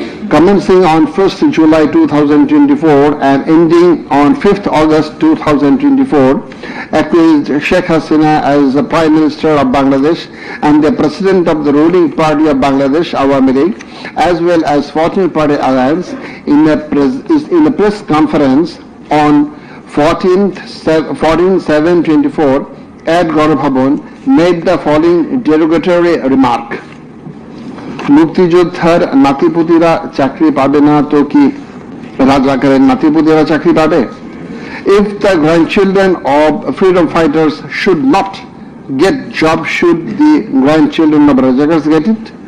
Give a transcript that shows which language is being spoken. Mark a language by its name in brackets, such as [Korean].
[English] commencing on 1st July 2024 and ending on 5th August 2024, accused Sheikh Hasina as the Prime Minister of Bangladesh and the President of the ruling party of Bangladesh, Awami League, as well as 14th Party Alliance, in a press conference on 14/7/24 at Gaurav Bhavan, made the following derogatory remark. [Bangla] মুক্তিযোদ্ধার নাতিপুতিরা চাকরি পাবে না তো কি রাজাকারের নাতিপুতিরা চাকরি পাবে? [English] If the grandchildren of freedom fighters should not get job, should the grandchildren of rajakars get it?